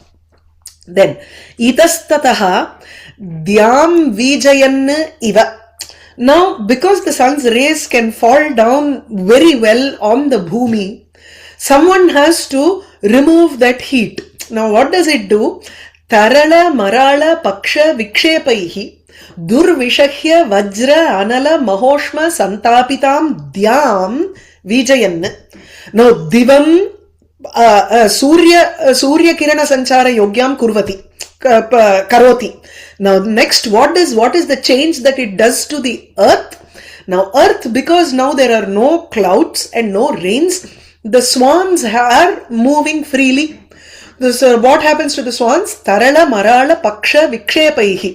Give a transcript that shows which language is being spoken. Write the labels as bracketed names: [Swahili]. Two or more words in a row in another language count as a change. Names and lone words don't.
[Sanskrit] Then इतस्ततः द्याम् विजयन् इव. [English] Now, because the sun's rays can fall down very well on the bhumi, someone has to remove that heat. Now, what does it do? [Sanskrit] तरल मराल पक्ष विक्षेपैः दुर्विषह्य वज्र अनल महोष्म संतापितम् द्याम् विजयन्. Now, दिवम् सूर्य किरण संचार योग्यम् कुर्वति. Karoti. [English] Now next, what is the change that it does to the earth? Now earth, because now there are no clouds and no rains, the swans are moving freely. So what happens to the swans? [Sanskrit] तरल, मराल, पक्ष, विक्षेपैः.